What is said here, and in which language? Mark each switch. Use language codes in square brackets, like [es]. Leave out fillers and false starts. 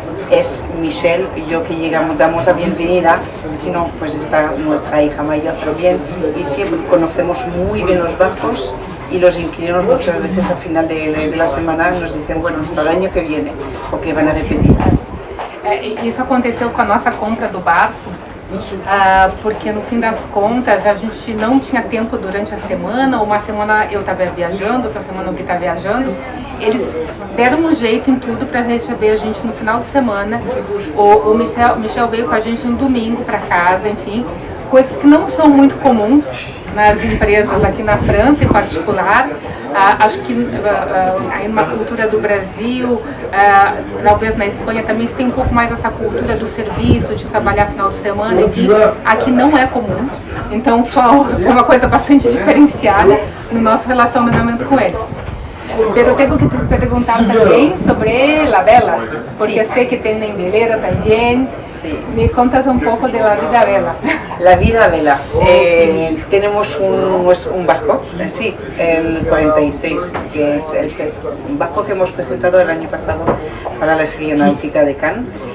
[es] Es Michelle y yo que llegamos, damos la bienvenida, si no pues está nuestra hija mayor también, y siempre conocemos muy bien los barcos. Y los inquilinos muchas veces al final de la semana nos dicen, bueno, hasta el año que viene, porque van a repetir. [pt] Isso aconteceu com a nossa compra do barco, porque no fim das contas a gente não tinha tempo durante a semana, uma semana eu estava viajando, outra semana o Gui estava viajando. Eles deram um jeito em tudo para receber a gente no final de semana. O Michel veio com a gente um domingo para casa, enfim, coisas que não são muito comuns nas empresas aqui na França em particular. Acho que aí numa cultura do Brasil, talvez na Espanha também se tem um pouco mais essa cultura do serviço, de trabalhar final de semana, aqui não é comum, então foi uma coisa bastante diferenciada no nosso relacionamento com eles. [es] Pero tengo que te preguntar también sobre la vela, porque sé que tienen velero también. Sí. Me contas un poco de la vida vela. La vida vela. Tenemos un barco, sí, el 46, que es un barco que hemos presentado el año pasado para la Feria Náutica de Cannes.